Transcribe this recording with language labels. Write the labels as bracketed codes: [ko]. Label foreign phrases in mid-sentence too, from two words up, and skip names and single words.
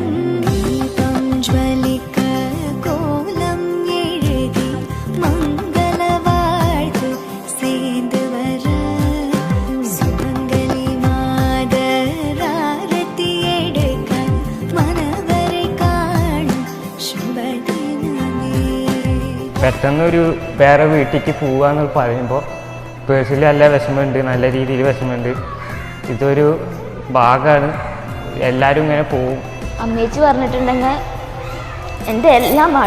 [ta] தீபம் ஜ்வலிக்க கோலம் எழுதி மங்கள வாழ்த்து சேர்ந்து வர சுமங்கலி மாதராரத்தி எடுக்க மனவரை காணும் ശുഭദിനമേ. [ml] പെട്ടെന്നൊരു വേറെ വീട്ടിലേക്ക് പോവാന്ന് പറയുമ്പോൾ പേഴ്സണലി നല്ല വിഷമമുണ്ട്, നല്ല രീതിയിൽ വിഷമമുണ്ട്. ഇതൊരു ഭാഗമാണ്, എല്ലാവരും ഇങ്ങനെ പോവും. അമ്മേച്ചി പറഞ്ഞിട്ടുണ്ടെങ്കിൽ എൻ്റെ എല്ലാമാണ്.